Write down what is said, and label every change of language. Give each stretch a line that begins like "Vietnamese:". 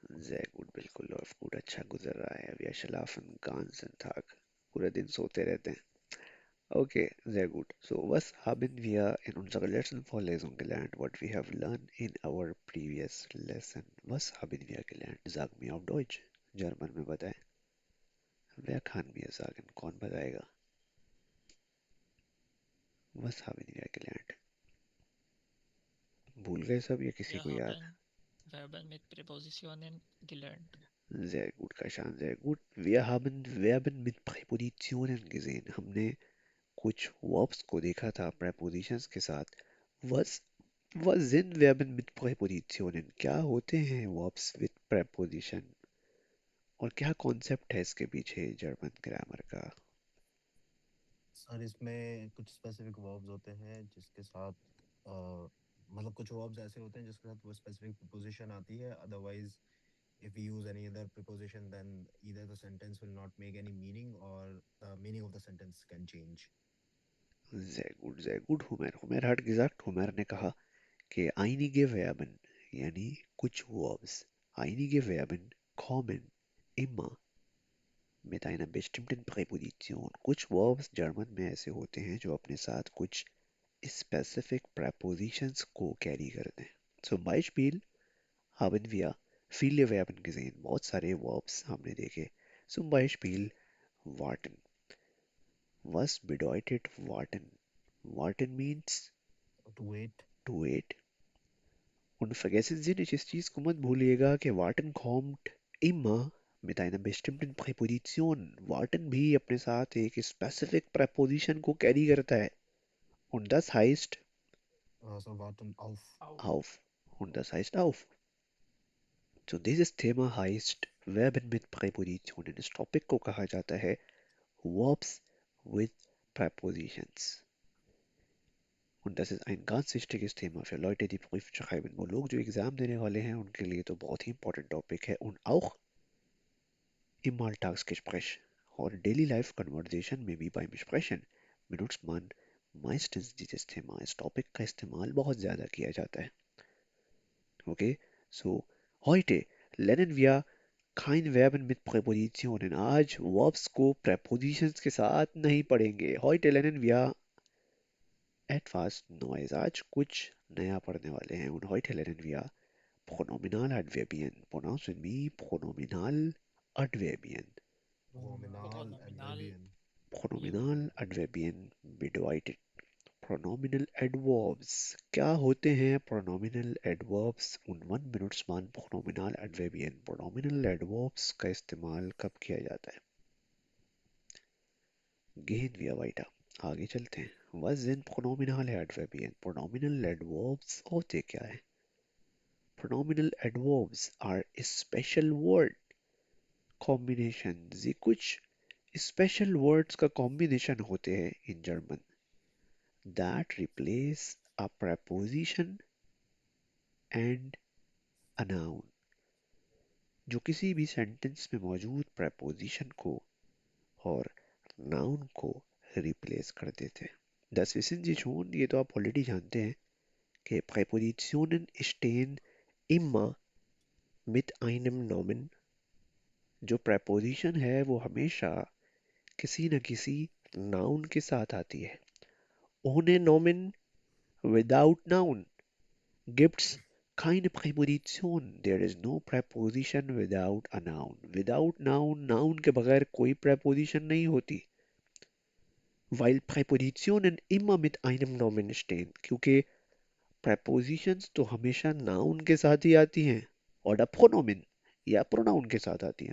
Hindi: जय गुड, बिल्कुल loft good अच्छा गुजर रहा है. अभी अशलाफन गांसन थाक, पूरे दिन सोते रहते हैं.
German: Okay, sehr gut. So, was haben wir in unserer letzten Vorlesung gelernt?
English: What we have learned in our previous lesson?
German: Was haben wir gelernt? Sag mir auf Deutsch.
Hindi: German में बताएं.
German: Wer kann mir sagen?
Hindi: कौन बताएगा?
German: Was haben wir gelernt?
Hindi: भूल गए सब या किसी
German: Wir
Hindi: को याद?
German: haben Verben mit Präpositionen gelernt. Sehr gut, Kashan, sehr gut. Wir haben Verben mit Präpositionen gesehen.
Hindi: हमने कुछ verbs को देखा था prepositions के साथ.
German: Was Was sind Verben mit Präpositionen?
Hindi: क्या होते हैं verbs with preposition? और क्या कॉन्सेप्ट है इसके पीछे जर्मन ग्रामर का? सर इसमें कुछ स्पेसिफिक वर्ब्स होते हैं जिसके साथ मतलब कुछ वर्ब्स ऐसे होते हैं जिसके साथ वो स्पेसिफिक प्रीपोजिशन आती है otherwise
English: if we use any other preposition then either the sentence will not make any meaning or the meaning of the sentence can change.
German: sehr gut, हुमैर. हुमैर hat gesagt,
Hindi: Humair ने कहा कि
German: einige Verben,
Hindi: यानी कुछ verbs,
German: einige Verben kommen immer mit einer bestimmten Präposition.
Hindi: कुछ verbs German में ऐसे होते हैं जो अपने साथ कुछ specific prepositions को carry करते हैं.
German: Zum Beispiel haben wir viele Verben gesehen.
Hindi: बहुत सारे Verbs हमने देखे.
German: Zum Beispiel warten. Was bedeutet warten?
English: Warten means To wait. to wait.
German: Und vergessen Sie nicht,
Hindi: इस चीज को मत भूलिएगा कि
German: warten kommt immer mit einer bestimmten Präposition.
Hindi: Warten भी अपने साथ एक specific preposition को carry करता है.
German: Und das heißt So warten auf. Auf. auf. Und das heißt auf. So dieses Thema heißt Verben mit Präpositionen.
Hindi: इस टॉपिक को कहा जाता है Verbs with Prepositions.
German: Und das ist ein ganz wichtiges Thema für Leute, die Prüf schreiben.
Hindi: वो लोग जो exam देने वाले हैं उनके लिए तो बहुत ही important टॉपिक है.
German: Und auch im Alltagsgespräch
Hindi: और Daily Life Conversation में भी
German: beim Sprechen benutzt man meistens dieses Thema.
Hindi: इस टॉपिक का इस्तेमाल बहुत ज़्यादा किया जाता है.
German: Okay, so heute lernen wir kein Verben mit Präpositionen.
Hindi: आज verbs को prepositions के साथ नहीं पढ़ेंगे.
German: Heute lernen wir etwas Neues.
Hindi: आज कुछ नया पढ़ने वाले हैं.
German: Und heute lernen wir Pronominaladverbien.
English: Pronounce with me Pronominaladverbien.
German: Pronominal Pronominal adverbial. Pronominaladverbien bedeutet Pronominal adverbs.
Hindi: क्या होते हैं pronominal adverbs?
German: Und wann benutzt man Pronominaladverbien?
Hindi: Pronominal adverbs का इस्तेमाल कब किया जाता है?
German: Gehen wir weiter.
Hindi: आगे चलते हैं.
German: Was sind Pronominaladverbien?
Hindi: Pronominal adverbs होते क्या है?
English: Pronominal adverbs are a special word combinations.
Hindi: ये कुछ special words का combination होते हैं
English: in German that replace a preposition and a noun.
Hindi: जो किसी भी sentence में मौजूद preposition को और noun को replace कर देते हैं.
German: Das wissen Sie schon,
Hindi: ये तो आप already जानते हैं कि
German: Präpositionen stehen immer mit einem Nomen.
Hindi: जो preposition है वो हमेशा किसी न किसी noun के साथ आती है.
German: Ohne Nomen,
English: without noun,
German: gibt's keine Präposition.
English: There is no preposition without a noun. Without noun,
Hindi: noun के बगैर कोई preposition नहीं होती.
German: weil Präpositionen immer mit einem Nomen stehen,
Hindi: क्योंकि prepositions तो हमेशा noun के साथ ही आती हैं
German: oder Pronomen
Hindi: या pronoun के साथ आती हैं.